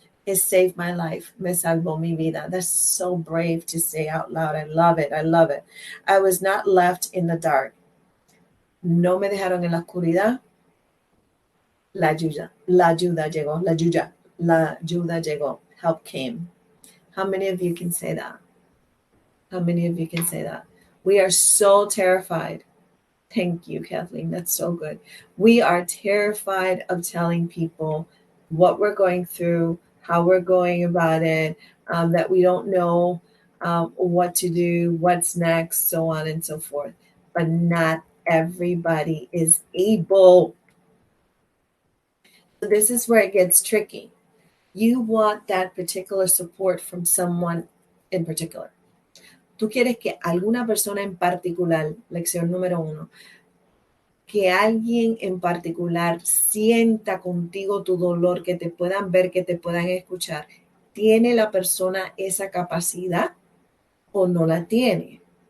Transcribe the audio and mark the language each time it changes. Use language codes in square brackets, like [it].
[en] It saved my life. [es] Me salvó mi vida. [en] That's so brave to say out loud. I love it. I love it. I was not left in the dark. [es] No me dejaron en la oscuridad. La ayuda llegó. [en] Help came. How many of you can say that? How many of you can say that? We are so terrified. Thank you, Kathleen. That's so good. We are terrified of telling people what we're going through, how we're going about it, that we don't know what to do, what's next, so on and so forth. But not everybody is able. So this is where it gets tricky. You want that particular support from someone in particular. [es] Tú quieres que alguna persona en particular, lección número 1, que alguien en particular sienta contigo tu dolor, que te puedan ver, que te puedan escuchar. ¿Tiene la persona esa capacidad o no la tiene?